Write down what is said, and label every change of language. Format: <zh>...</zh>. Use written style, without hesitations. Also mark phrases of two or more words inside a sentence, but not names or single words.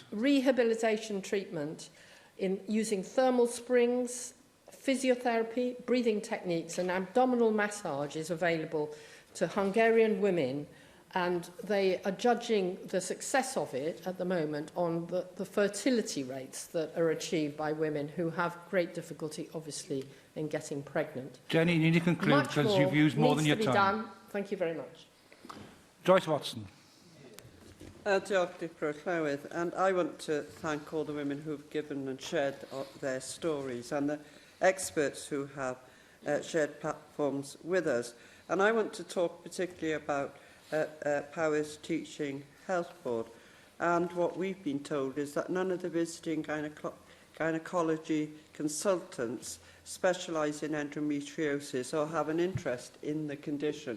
<en>Rehabilitation treatment in using thermal springs, physiotherapy, breathing techniques and abdominal massage is available to Hungarian women, and they are judging the success of it at the moment on the fertility rates that are achieved by women who have great difficulty, obviously, in getting pregnant. Jenny, you need to conclude because you've used more than your time. Done. Thank you very much. Joyce Watson.</en> <cy>Diolch pro clywed,</cy> <en>and I want to thank all the women who have given and shared their stories and the experts who have shared platforms with us. And I want to talk particularly about Powys Teaching Health Board. And what we've been told is that none of the visiting gynaecology consultants specialise in endometriosis or have an interest in the condition.</en>